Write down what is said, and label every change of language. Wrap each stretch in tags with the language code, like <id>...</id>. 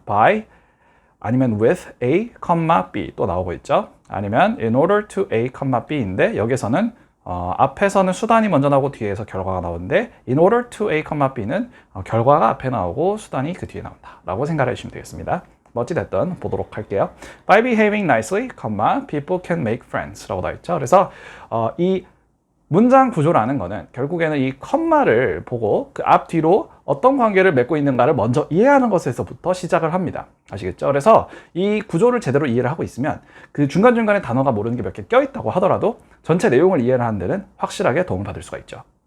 <ko>by 아니면 with A, B 또 나오고 있죠. 아니면 in order to A, B인데 여기서는 앞에서는 수단이 먼저 나오고 뒤에서 결과가 나오는데 in order to A, B는 결과가 앞에 나오고 수단이 그 뒤에 나온다 라고 생각해 주시면 되겠습니다. 어찌됐든 보도록 할게요.</ko> <en>By behaving nicely, people can make friends</en> <ko>라고 나와 있죠. 그래서 이 문장 구조라는 거는 결국에는 이 컴마를 보고 그 앞뒤로 어떤 관계를 맺고 있는가를 먼저 이해하는 것에서부터 시작을 합니다. 아시겠죠? 그래서 이 구조를 제대로 이해를 하고 있으면 그 중간중간에 단어가 모르는 게 몇 개 껴있다고 하더라도 전체 내용을 이해를 하는 데는 확실하게 도움을 받을 수가 있죠.</ko>